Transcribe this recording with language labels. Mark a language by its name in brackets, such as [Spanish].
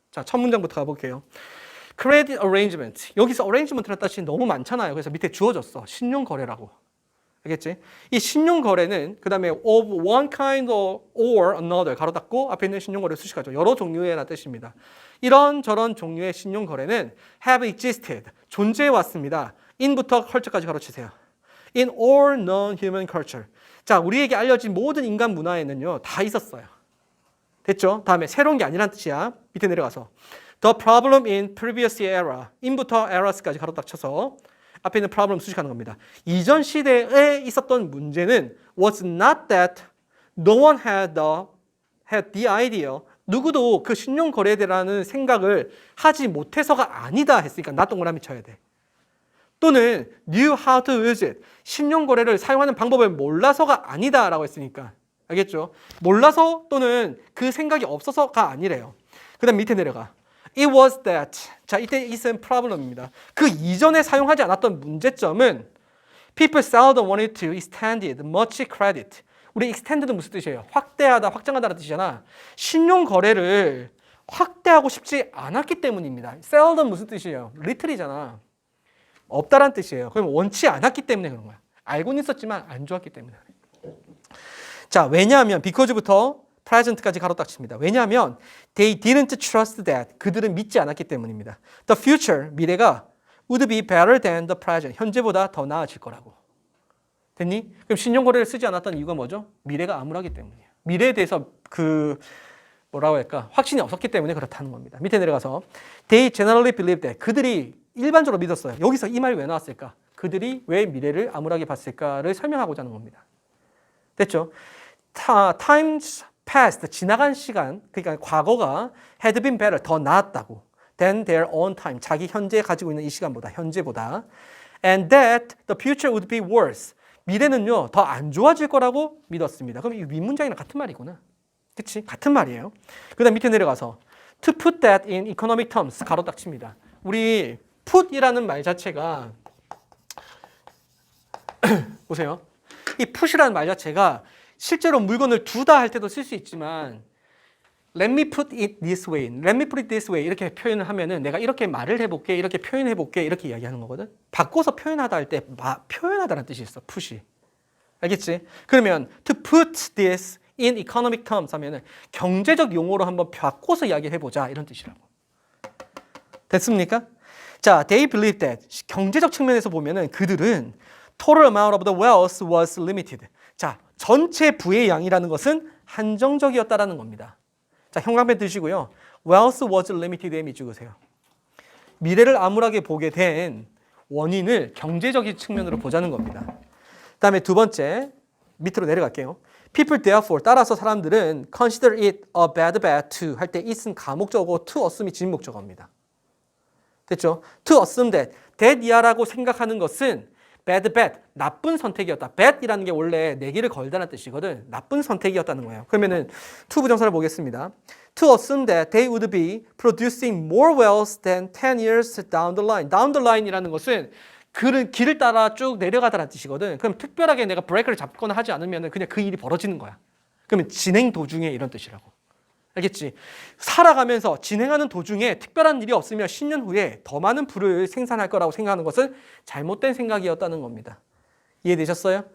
[Korean] 자, 첫 문장부터 가볼게요. Credit arrangement. 여기서 arrangement라는 뜻이 너무 많잖아요. 그래서 밑에 주어졌어. 신용거래라고. 알겠지? 이 신용거래는 그 다음에 [English] of one kind or another [Korean] 가로 닫고 앞에 있는 신용거래 수식하죠. 여러 종류의라는 뜻입니다. 이런 저런 종류의 신용거래는 [English] have existed, [Korean] 존재해 왔습니다. in부터 culture까지 가로치세요. [English] in all non-human culture. [Korean] 자, 우리에게 알려진 모든 인간 문화에는요, 다 있었어요. 됐죠? 다음에 새로운 게 아니란 뜻이야. 밑에 내려가서 [English] the problem in previous era, [Korean] in부터 eras까지 가로 딱 쳐서 앞에 있는 problem 수식하는 겁니다. 이전 시대에 있었던 문제는 [English] was not that no one had the idea. [Korean] 누구도 그 신용거래에 대한 생각을 하지 못해서가 아니다 했으니까 나 동그라미 쳐야 돼. [English] 또는 knew how to use it. [Korean] 신용거래를 사용하는 방법을 몰라서가 아니다라고 했으니까. 알겠죠? 몰라서 또는 그 생각이 없어서가 아니래요. 그 다음 밑에 내려가. [English] It was that. [Korean] 자, 이때 it은 problem입니다. 그 이전에 사용하지 않았던 문제점은 [English] people seldom wanted to extend it much credit. [Korean] 우리 extend는 무슨 뜻이에요? 확대하다, 확장하다라는 뜻이잖아. 신용거래를 확대하고 싶지 않았기 때문입니다. seldom 무슨 뜻이에요? little이잖아. 없다란 뜻이에요. 그럼 원치 않았기 때문에 그런 거야. 알고는 있었지만 안 좋았기 때문에. 자, 왜냐하면 because부터 present까지 가로 딱 칩니다. 왜냐하면 [English] they didn't trust that. [Korean] 그들은 믿지 않았기 때문입니다. [English] The future, [Korean] 미래가 [English] would be better than the present. [Korean] 현재보다 더 나아질 거라고. 됐니? 그럼 신용거래를 쓰지 않았던 이유가 뭐죠? 미래가 암울하기 때문이에요. 미래에 대해서 뭐라고 할까? 확신이 없었기 때문에 그렇다는 겁니다. 밑에 내려가서 [English] they generally believed that. [Korean] 그들이 일반적으로 믿었어요. 여기서 이 말이 왜 나왔을까? 그들이 왜 미래를 암울하게 봤을까를 설명하고자 하는 겁니다. 됐죠? [English] Times past, [Korean] 지나간 시간, 그러니까 과거가 [English] had been better, [Korean] 더 나았다고. [English] than their own time, [Korean] 자기 현재 가지고 있는 이 시간보다, 현재보다. [English] And that the future would be worse. [Korean] 미래는요, 더 안 좋아질 거라고 믿었습니다. 그럼 이 윗문장이랑 같은 말이구나. 그치? 같은 말이에요. 그 다음 밑에 내려가서 [English] to put that in economic terms, [Korean] 가로 딱 칩니다. 우리 put이라는 말 자체가 보세요. 이 put이라는 말 자체가 실제로 물건을 두다 할 때도 쓸 수 있지만 [English] let me put it this way, [Korean] let me put it this way 이렇게 표현을 하면은 내가 이렇게 말을 해볼게, 이렇게 표현해볼게 이렇게 이야기하는 거거든. 바꿔서 표현하다 할 때 표현하다라는 뜻이 있어. put이. 알겠지? 그러면 [English] to put this in economic terms [Korean] 하면은 경제적 용어로 한번 바꿔서 이야기해보자 이런 뜻이라고. 됐습니까? 자, [English] they believe that. [Korean] 경제적 측면에서 보면은 그들은 [English] total amount of the wealth was limited. [Korean] 자, 전체 부의 양이라는 것은 한정적이었다라는 겁니다. 자, 형광펜 드시고요. [English] wealth was limited [Korean] 에 밑줄으세요. 미래를 암울하게 보게 된 원인을 경제적인 측면으로 보자는 겁니다. 다음에 두 번째, 밑으로 내려갈게요. [English] People therefore, [Korean] 따라서 사람들은 [English] consider it a bad bet to 할 때 it은 가목적어고 to assume이 진목적어입니다. [Korean] 됐죠? [English] To assume that [Korean] 이하라고 생각하는 것은 [English] bad bet, [Korean] 나쁜 선택이었다. bet이라는 게 원래 내기를 걸다는 뜻이거든. 나쁜 선택이었다는 거예요. 그러면은 to 부정사를 보겠습니다. [English] To assume that they would be producing more wealth than 10 years down the line. [Korean] down the line이라는 것은 길을 따라 쭉 내려가다는 뜻이거든. 그럼 특별하게 내가 브레이크를 잡거나 하지 않으면 그냥 그 일이 벌어지는 거야. 그러면 진행 도중에 이런 뜻이라고. 알겠지? 살아가면서 진행하는 도중에 특별한 일이 없으면 10년 후에 더 많은 부를 생산할 거라고 생각하는 것은 잘못된 생각이었다는 겁니다. 이해되셨어요?